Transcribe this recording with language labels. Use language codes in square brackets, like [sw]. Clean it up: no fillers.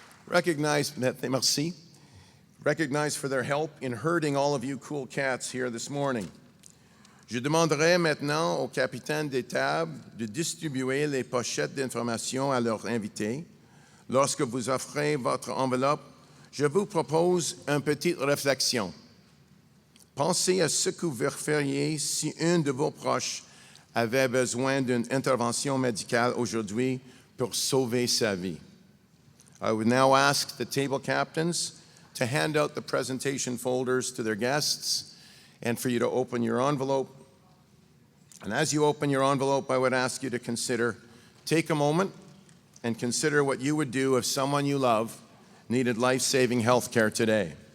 [en] Merci. Recognized for their help in herding all of you cool cats here this morning. [fr] Je demanderai maintenant aux capitaines des tables de distribuer les pochettes d'informations à leurs invités. Lorsque vous offrez votre enveloppe, je vous propose une petite réflexion. Pensez à ce que vous feriez si un de vos proches avait besoin d'une intervention médicale aujourd'hui pour sauver sa vie. [en] I would now ask the table captains to hand out the presentation folders to their guests and for you to open your envelope. And as you open your envelope, I would ask you to take a moment and consider what you would do if someone you love needed life-saving health care today.